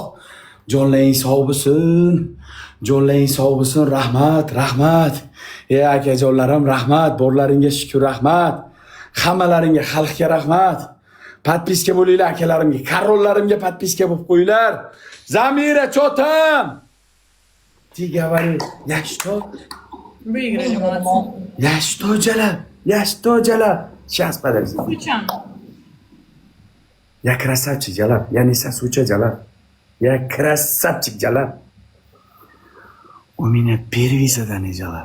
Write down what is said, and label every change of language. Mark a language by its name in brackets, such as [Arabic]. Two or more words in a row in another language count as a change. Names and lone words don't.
[Uzbek] Jonlaring sog' bo'lsin. Jonlaring sog' bo'lsin. Rahmat. Akajonlarim, rahmat. Borlaringga shukr, rahmat. Hammalaringga, xalqga rahmat. Подписка bo'linglar akalarimga, karollarimga подписка bo'lib qo'yinglar. Zamira chotam. [Russian] Ты говори, я что? Выиграли, молодцы. Я что делал? Сейчас, подожди. Включаем. Я красавчик, Jalal. Я не сосуча, Jalal. Я красавчик, Jalal. У меня первый задание, Jalal.